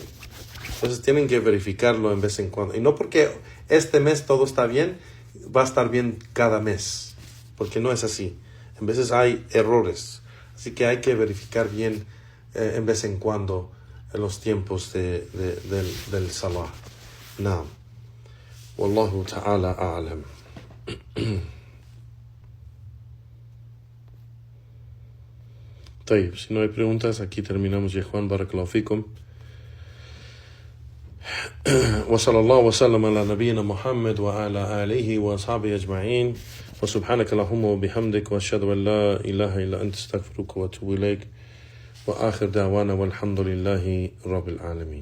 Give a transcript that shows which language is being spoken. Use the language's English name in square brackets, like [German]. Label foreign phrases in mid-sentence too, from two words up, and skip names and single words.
[Spanish] Entonces tienen que verificarlo en vez en cuando, y no porque este mes todo está bien va a estar bien cada mes, porque no es así. En veces hay errores, así que hay que verificar bien en vez en cuando los tiempos del Salah. [Arabic] نعم. والله تعالى أعلم. طيب, [Spanish] si no hay preguntas, aquí terminamos ya, Juan. [Arabic] بارك الله فيكم. وصلى الله وسلم على نبينا محمد وعلى آله وأصحابه أجمعين وسبحانك اللهم وبحمدك وأشهد أن لا إله إلا أنت استغفرك وأتوب إليك وآخر دعوانا والحمد لله رب العالمين.